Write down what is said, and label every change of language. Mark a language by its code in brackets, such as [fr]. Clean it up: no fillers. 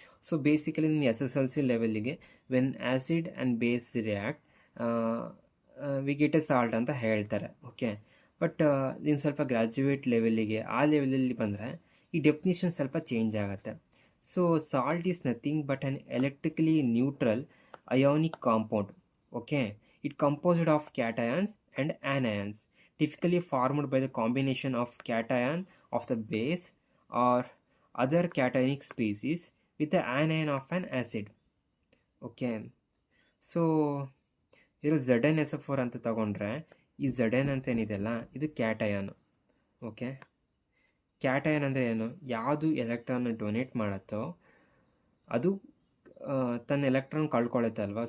[kn] So basically ನಿಮ್ಮ SSLC ಲೆವೆಲ್ಲಿಗೆ [en] when acid and base react we get a salt [kn] ಅಂತ ಹೇಳ್ತಾರೆ. ಓಕೆ, ಬಟ್ ನೀವು ಸ್ವಲ್ಪ ಗ್ರ್ಯಾಜುಯೇಟ್ ಲೆವೆಲ್ಲಿಗೆ ಆ ಲೆವೆಲಲ್ಲಿ ಬಂದರೆ ಈ ಡೆಫಿನಿಷನ್ ಸ್ವಲ್ಪ ಚೇಂಜ್ ಆಗುತ್ತೆ. [en] So salt is nothing but an electrically neutral ionic compound. Okay, it composed of cations and anions, typically formed by the combination of cation of the base or other cationic species with the anion of an acid. [kn] Okay, so ಇದು ZnSO4 ಅಂತ ತಗೊಂಡ್ರೆ ಈ Zn ಅಂತ ಏನಿದೆಯಲ್ಲ ಇದು cation. Okay, cation ಅಂದರೆ ಏನು, ಯಾವುದು ಎಲೆಕ್ಟ್ರಾನ್ ಡೊನೇಟ್ ಮಾಡುತ್ತೋ ಅದು ತನ್ನ ಎಲೆಕ್ಟ್ರಾನ್ ಕಳ್ಕೊಳ್ಳುತ್ತೆ ಅಲ್ವಾ.